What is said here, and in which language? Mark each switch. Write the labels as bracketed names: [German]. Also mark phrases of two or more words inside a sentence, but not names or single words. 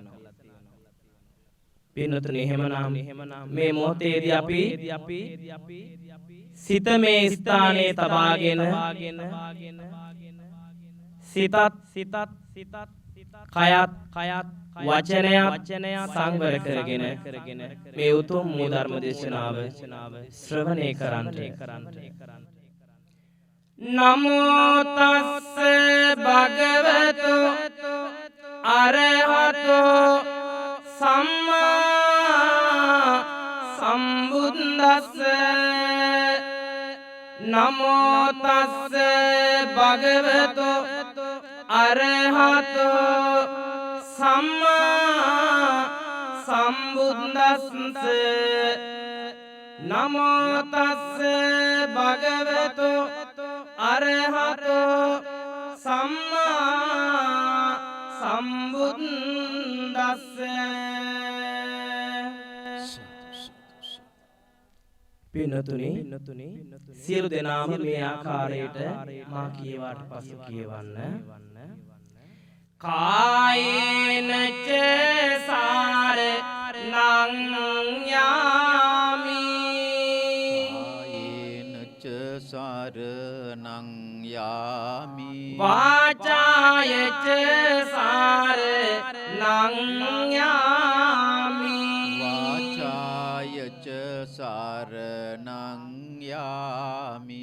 [Sinhala] පින්වතුනි එහෙමනම් මේ මොහොතේදී අපි සිත මේ ස්ථානයේ තබාගෙන සිතත් කයත් වචනයත් සංවර කරගෙන මේ උතුම් වූ ධර්ම දේශනාව ශ්‍රවණය කරන්නට. [Pali] නමෝ තස්ස භගවතු අරහතෝ සම්මා සම්බුද්දස්ස. නමෝ තස්ස භගවතු අරහතෝ සම්මා සම්බුද්දස්ස. නමෝ තස්ස භගවතු අරහතෝ සම්මා සම්බුද්දස්ස. [Sinhala] පින්වතුනි සියලු දෙනාම මේ ආකාරයට මා කියවාට පසු කියවන්න. [Pali] කායේන ච සාර නං යාමි. කායේන ච සරණං යාමි. වාචාය ච සරණං යාමි. වාචාය ච සරණං යාමි.